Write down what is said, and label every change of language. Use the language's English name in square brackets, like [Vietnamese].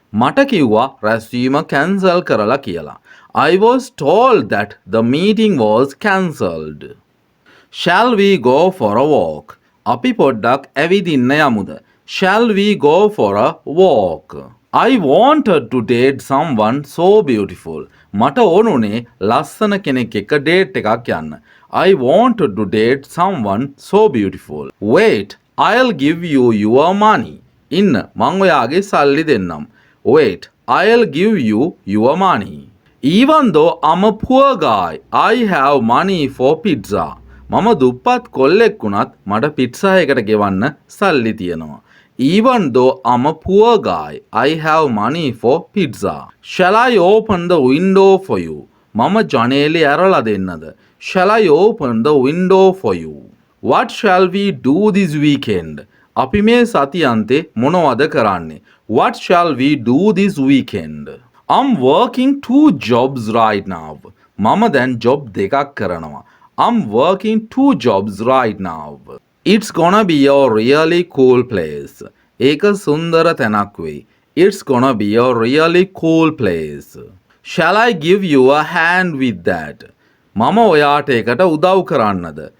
[Sinhala] මට කිව්වා රැස්වීම කැන්සල් කරලා කියලා. [English] I was told that the meeting was cancelled. Shall we go for a walk? [Sinhala] අපි පොඩ්ඩක් ඇවිදින්න යමුද? [English] Shall we go for a walk? I wanted to date someone so beautiful. [Sinhala] මට ඕනුනේ ලස්සන කෙනෙක් එක්ක ඩේට් එකක් යන්න. [English] I wanted to date someone so beautiful. Wait, I'll give you your money. [Sinhala] ඉන්න මං ඔයාගේ සල්ලි දෙන්නම්. [English] Wait, I'll give you your money. Even though I'm a poor guy, I have money for pizza. [Sinhala] මම දුප්පත් කොල්ලෙක් වුණත් මට පිට්සා එකට ගෙවන්න සල්ලි තියෙනවා. [English] Even though I'm a poor guy, I have money for pizza. Shall I open the window for you? [Sinhala] මම ජනේලෙ ඇරලා දෙන්නද? [English] Shall I open the window for you? What shall we do this weekend? [Sinhala] අපි මේ සතියන්තේ මොනවද කරන්නේ? [English] What shall we do this weekend? I'm working 2 jobs right now. [Sinhala] මම දැන් job දෙකක් කරනවා. [English] I'm working 2 jobs right now. It's gonna be a really cool place. [Sinhala] ඒක සුන්දර තැනක් වෙයි. [English] It's gonna be a really cool place. Shall I give you a hand with that? [Sinhala] මම ඔයාට ඒකට උදව් කරන්නද?